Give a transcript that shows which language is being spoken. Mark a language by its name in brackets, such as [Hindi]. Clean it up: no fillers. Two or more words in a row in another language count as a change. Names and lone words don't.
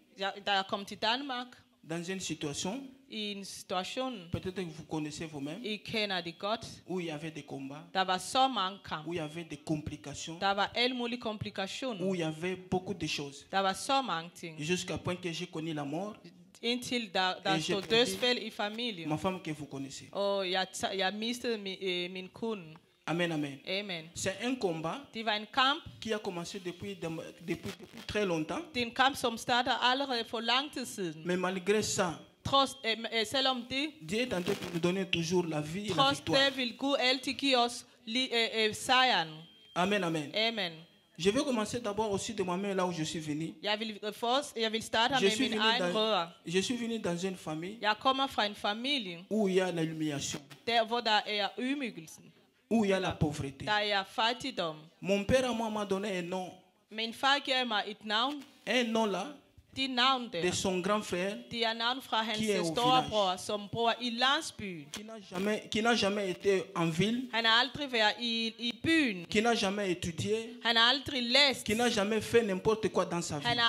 [French] Dans une situation, peut-être que vous connaissez vous-même, où il y avait des combats, où il y avait des complications, où il y avait beaucoup de choses. Jusqu'à point que j'ai connu la mort. [Danish] Until der stod dødsfald i familien. [French] Ma femme que vous connaissez. [Danish] Og jeg mistede min kone. Amen, amen. Amen. [French] C'est un combat qui a commencé depuis très longtemps. [Danish] Det er en kamp, som starter allerede for lang tid siden. [French] Mais malgré ça, [Danish] selvom det, [French] Dieu est en train de nous donner toujours la vie et la victoire. [Danish] Det vil Gud altid give os sejren. Amen, amen. Amen. [French] Je vais commencer d'abord aussi de moi-même là où je suis venu. Je suis venu dans une famille où il y a l'humiliation, où il y a la pauvreté. Mon père à moi m'a donné un nom. Un nom là de son grand frère qui est au village, qui n'a jamais été en ville, qui n'a jamais étudié, qui n'a jamais fait n'importe quoi dans sa vie.